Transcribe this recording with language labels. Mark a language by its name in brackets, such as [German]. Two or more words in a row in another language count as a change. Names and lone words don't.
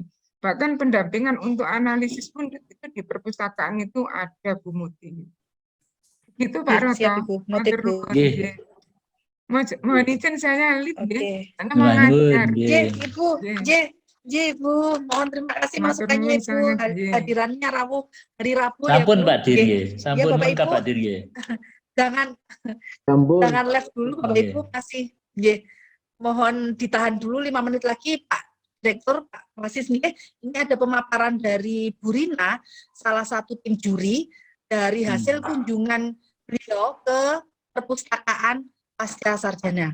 [Indonesian] Bahkan pendampingan untuk analisis pun itu di perpustakaan itu ada Bu Muti. Gitu Pak Roto. Siap Ibu, noted Bu. Mohon izin saya lihat karena mau ngajar. Ibu, mohon terima kasih masukannya Ibu. Hadirannya hari Rabu ya Bu. Sampun Pak Dirye, sampun Bapak lengkap Ibu. Pak Dirye. Jangan live dulu Bapak Ibu, kasih. Mohon ditahan dulu 5 menit lagi Pak Direktur, Pak Masis. Ini ada pemaparan dari Bu Rina, salah satu tim juri dari hasil kunjungan beliau ke perpustakaan pasca sarjana.